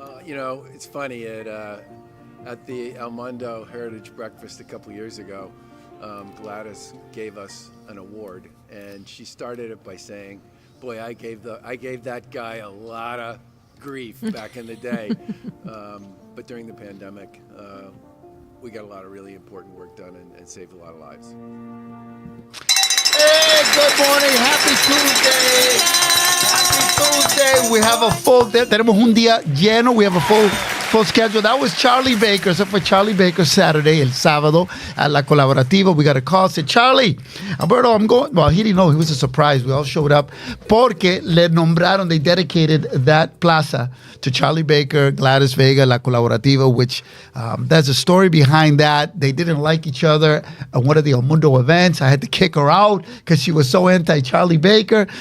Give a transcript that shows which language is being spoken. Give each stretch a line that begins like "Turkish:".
English: You know, it's funny at the El Mundo Heritage Breakfast a couple years ago, Gladys gave us an award, and she started it by saying, "Boy, I gave that guy a lot of grief back in the day, but during the pandemic, we got a lot of really important work done and saved a lot of lives." Hey, good morning, happy Tuesday. Happy Tuesday. We have a full day.
Spanish: Tenemos un día lleno.
English: We have a full schedule. That was Charlie Baker.
Spanish: Eso fue Charlie Baker Saturday, el sábado, at La Colaborativa.
English: We got a call. Said, Charlie, Alberto, I'm going. Well, he didn't know. It was a surprise. We all showed up.
Spanish: Porque le nombraron,
English: they dedicated that plaza to Charlie Baker, Gladys Vega, La Colaborativa, which there's a story behind that. They didn't like each other at one of the El Mundo events. I had to kick her out because she was so anti-Charlie Baker.